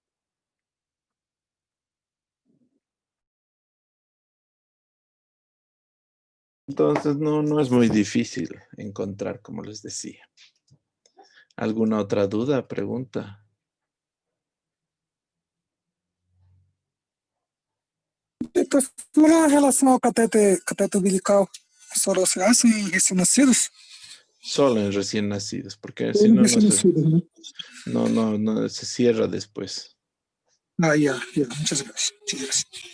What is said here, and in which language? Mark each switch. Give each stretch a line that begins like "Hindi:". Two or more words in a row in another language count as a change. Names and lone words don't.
Spanish: Entonces no es muy difícil encontrar, como les decía. ¿Alguna otra duda, pregunta? Pues, solo
Portuguese: em relação ao cateter umbilical, só
Spanish: se hace
Portuguese: em recém-nascidos?
Spanish: Solo en recién nacidos, porque
Portuguese: Ou
Spanish: si
Portuguese: em
Spanish: no,
Portuguese: recém-nascidos, né?
Spanish: no se cierra después. Ah, ya, muchas gracias. Muchas gracias.